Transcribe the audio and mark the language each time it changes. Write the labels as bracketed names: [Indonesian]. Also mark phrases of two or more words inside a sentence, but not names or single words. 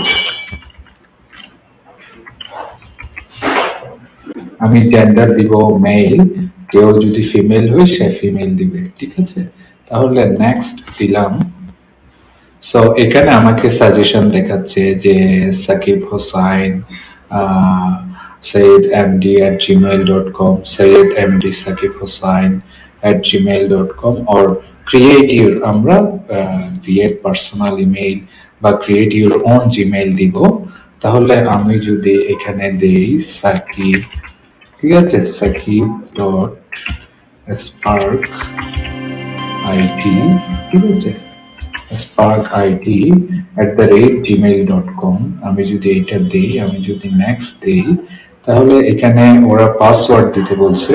[Bangla] আমি জেন্ডার দিব মেল, কেউ যদি ফিমেল হয় সে ফিমেল দিবে। ঠিক আছে, তাহলে নেক্সট দিলাম। সো এখানে আমাকে সাজেশন দেখাচ্ছে যে সাকিব হোসাইন sayedmd@gmail.com, sayedmd sakib hossain@gmail.com, [English] or create your, আমরা create personal email বা create your own gmail দিব। [Bangla] তাহলে আমি যদি এখানে দেই সাকিব, ঠিক আছে, সাকিব ডট স্পার্ক আইটি, ঠিক আছে, sparkit@gmail.com, আমি যদি এটা দেই, আমি যদি নেক্সট দেই, তাহলে এখানে ওরা পাসওয়ার্ড দিতে বলছে।